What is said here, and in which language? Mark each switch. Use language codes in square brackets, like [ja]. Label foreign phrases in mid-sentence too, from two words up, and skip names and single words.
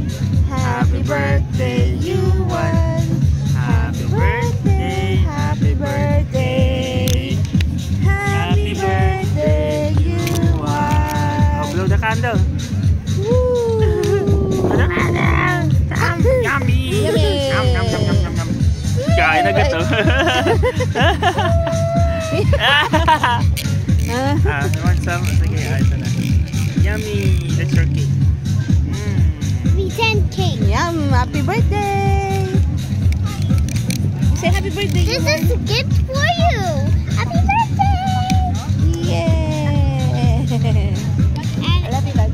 [en] Happy birthday, you won. Happy birthday, happy birthday. Happy birthday, you won. Oh, blow the candle. Woo. Blow the candle. Yummy. Yummy. Yum, yum, yum, yum, yum, yum. [tl] Kain na gato. [en] You want some? [tl] Sige, ito na. [en] Yummy! That's your cake. Pretend cake. Yum! Happy birthday! Say happy birthday. This is a gift for you. Happy birthday! Yeah! I love you, love.